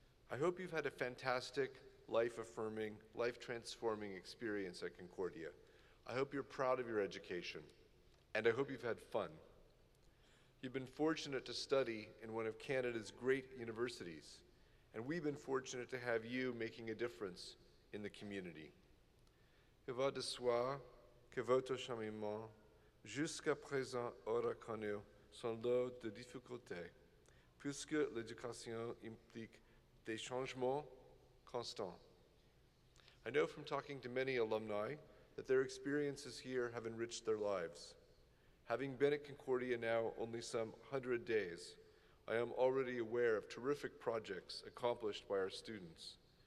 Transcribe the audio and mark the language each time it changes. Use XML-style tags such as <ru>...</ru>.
<en>I hope you've had a fantastic, life-affirming, life-transforming experience at Concordia. I hope you're proud of your education, and I hope you've had fun. You've been fortunate to study in one of Canada's great universities, and we've been fortunate to have you making a difference in the community.</en> <fr>Il va de soi que votre cheminement jusqu'à présent aura connu son lot de difficultés, puisque l'éducation implique des changements constants.</fr> <en>I know from talking to many alumni that their experiences here have enriched their lives. Having been at Concordia now only some 100 days, I am already aware of terrific projects accomplished by our students.</en>